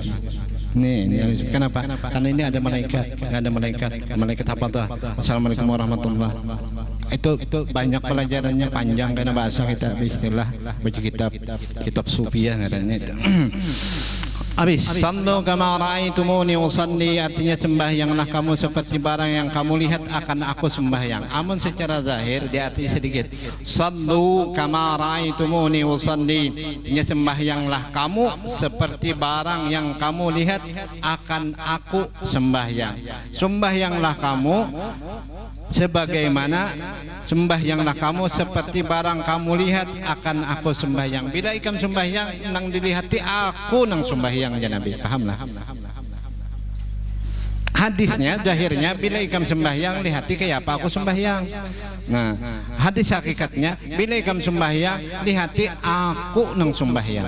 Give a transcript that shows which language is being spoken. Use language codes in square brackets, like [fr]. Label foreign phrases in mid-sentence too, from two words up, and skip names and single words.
[id] Nih, ahli sufi. Kenapa? Karena ini ada malaikat, malaikat apa tuh? [ar] السلام عليكم ورحمة الله. [id] Itu banyak pelajarannya, panjang karena bahasa kita istilah baca kitab sufiah katanya itu. Habis [ar] صلوا كما رأيتموني أصلي, [id] artinya sembahyanglah kamu seperti barang yang kamu lihat akan aku sembahyang. [bjn] Amun secara zahir di arti sedikit [ar] صلوا كما رأيتموني أصلي, [id] artinya sembahyanglah kamu seperti barang yang kamu lihat akan aku sembahyang. Sembahyanglah kamu sebagaimana sembahyanglah kamu seperti barang kamu lihat akan aku sembahyang. [bjn] Bila ikam sembahyang nang dilihati aku nang sembahyang ya Nabi, pahamlah. Hadisnya zahirnya bila ikam sembahyang lihati kayak apa aku sembahyang. Nah, hadis hakikatnya bila ikam sembahyang lihati aku nang sembahyang.